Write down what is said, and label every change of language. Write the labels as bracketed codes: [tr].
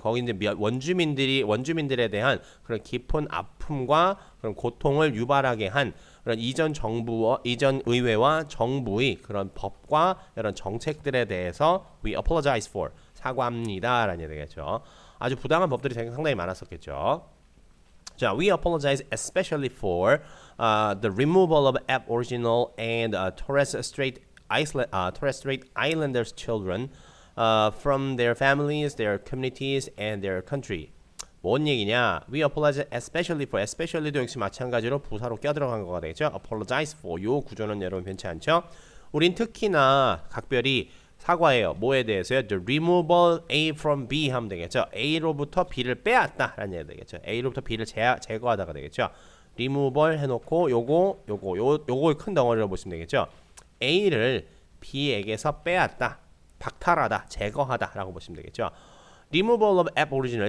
[ko] 거기 이제 원주민들에 대한 그런 깊은 아픔과 그런 고통을 유발하게 한 그런 이전 의회와 정부의 그런 법과 이런 정책들에 대해서 [en] we apologize for [ko] 사과합니다라는 얘기가 되겠죠. 아주 부당한 법들이 상당히 많았었겠죠. [en] 자, we apologize especially for the removal of Aboriginal and Torres Strait Islanders children from their families, their communities, and their country. [ko] 뭔 얘기냐? [en] We apologize especially for, [ko] especially도 역시 마찬가지로 부사로 껴들어간 거가 되겠죠. apologize for 요 구조는 여러분 변치 않죠? 우린 특히나 각별히 사과해요. 뭐에 대해서요? [en] The removal A from B [ko] 하면 되겠죠. A로부터 B를 빼앗다 라는 얘기 되겠죠. A로부터 B를 제거하다가 되겠죠. removal 해놓고 요걸 큰 덩어리로 보시면 되겠죠. A를 B에게서 빼앗다, 박탈하다, 제거하다 라고 보시면 되겠죠. [en] removal of aboriginal.